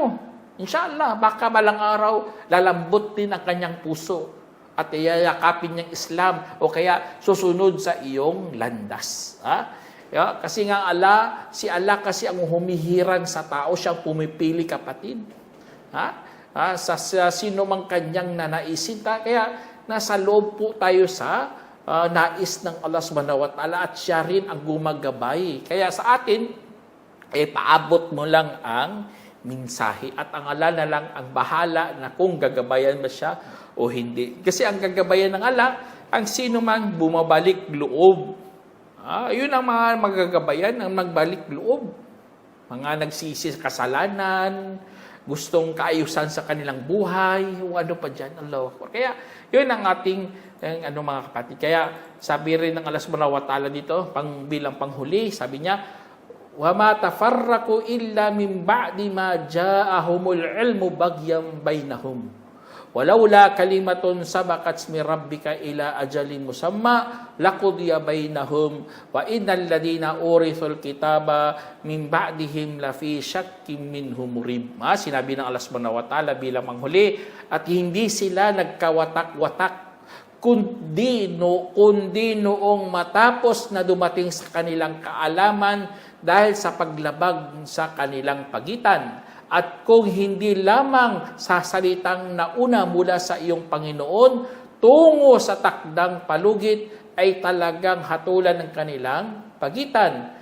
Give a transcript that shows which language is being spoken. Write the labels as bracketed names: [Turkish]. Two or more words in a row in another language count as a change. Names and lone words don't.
[Filipino] Inshallah, baka balang araw, lalambot din ang kanyang puso at iyayakapin niyang Islam o kaya susunod sa iyong landas. Kasi nga si Allah kasi ang humihirang sa tao, siyang pumipili, kapatid. Sa sino mang kanyang nanaisin. Kaya nasa loob po tayo sa nais ng Allah [Arabic] سبحانه وتعالى [Filipino] at siya rin ang gumagabay. Kaya sa atin, paabot mo lang ang mensahe at ang Allah na lang ang bahala na kung gagabayan ba siya o hindi. Kasi ang gagabayan ng Allah, ang sino man bumabalik loob. Yun ang mga magagabayan, ang magbalik loob. Mga nagsisi sa kasalanan, gustong kaayusan sa kanilang buhay, o ano pa dyan, [Arabic] الله أكبر. [Filipino] Kaya, yun ang ating, mga kapatid. Kaya, sabi rin ng Allah [Arabic] سبحانه وتعالى [Filipino] dito, bilang panghuli, sabi niya, [Arabic] وَمَا تَفَرَّقُوا إِلَّا مِنْ بَعْدِ مَا جَاءَهُمُ الْعِلْمُ بَغْيًا بَيْنَهُمْ وَلَوْلَا كَلِمَةٌ سَبَقَتْ مِنْ رَبِّكَ إِلَى أَجَلٍ مُّسَمًّى لَقُضِيَ بَيْنَهُمْ وَإِنَّ الَّذِينَ أُورِثُوا الْكِتَابَ مِنْ بَعْدِهِمْ لَفِي شَكٍّ مِّنْهُ مُرِيبٍ. [Filipino] Sinabi ng Allah [Arabic] سبحانه وتعالى [Filipino] bilang manghuli, at hindi sila nagkawatak-watak kundi noong matapos na dumating sa kanilang kaalaman dahil sa paglabag sa kanilang pagitan. At kung hindi lamang sa salitang nauna mula sa iyong Panginoon tungo sa takdang palugit ay talagang hatulan ng kanilang pagitan.